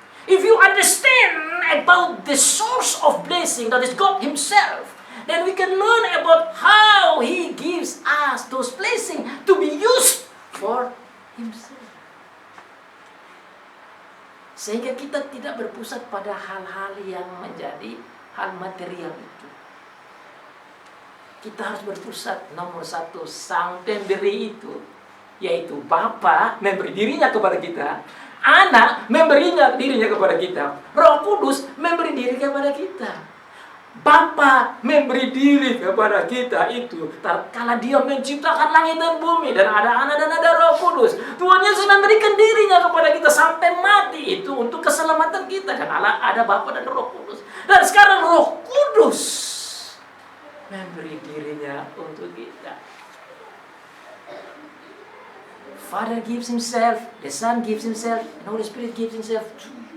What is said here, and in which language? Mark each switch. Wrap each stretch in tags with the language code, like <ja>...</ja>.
<en>If you understand about the source of blessing, that is God Himself, then we can learn about how He gives us those blessings to be used for Himself.</en> <id>Sehingga kita tidak berpusat pada hal-hal yang menjadi hal material itu. Kita harus berpusat nomor satu, sang pemberi itu, yaitu Bapa memberi dirinya kepada kita, Anak memberi dirinya kepada kita, Roh Kudus memberi diri kepada kita. Bapa memberi diri kepada kita itu tatkala Dia menciptakan langit dan bumi dan ada Anak dan ada Roh Kudus. Tuhan Yesus memberikan dirinya kepada kita sampai mati itu untuk keselamatan kita, dan Allah ada Bapa dan Roh Kudus. Dan sekarang Roh Kudus memberi dirinya untuk kita.</id> <en>Father gives Himself, the Son gives Himself, and Holy Spirit gives Himself too.</en>